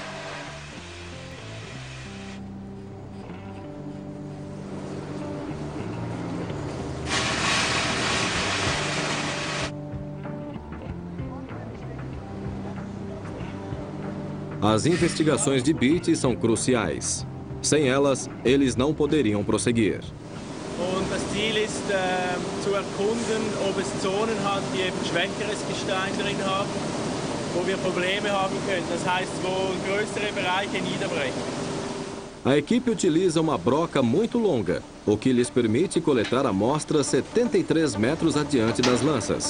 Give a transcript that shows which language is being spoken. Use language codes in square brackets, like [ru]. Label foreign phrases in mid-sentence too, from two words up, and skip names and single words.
[pt] As investigações de Beatty são cruciais. Sem elas, eles não poderiam prosseguir. [de] Und das Ziel ist, zu erkunden, ob es Zonen hat, die eben schwächeres Gestein drin haben, wo wir Probleme haben können. Das heißt, wo größere Bereiche niederbrechen. [pt] A equipe utiliza uma broca muito longa, o que lhes permite coletar amostras 73 metros adiante das lanças.